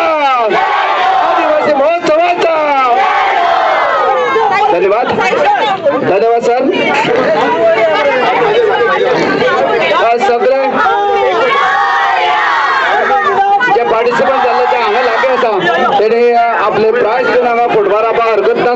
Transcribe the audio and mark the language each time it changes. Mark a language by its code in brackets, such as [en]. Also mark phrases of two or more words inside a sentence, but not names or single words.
[kok] आदिवासी महोत्सवाचा. धन्यवाद. धन्यवाद सर. सगळे जे पार्टिसिपंट झाले ते हांगा लागे आसा तेणे आपले प्राइज घेवन हांगा फुटबॉल रावपाक हरकत ना.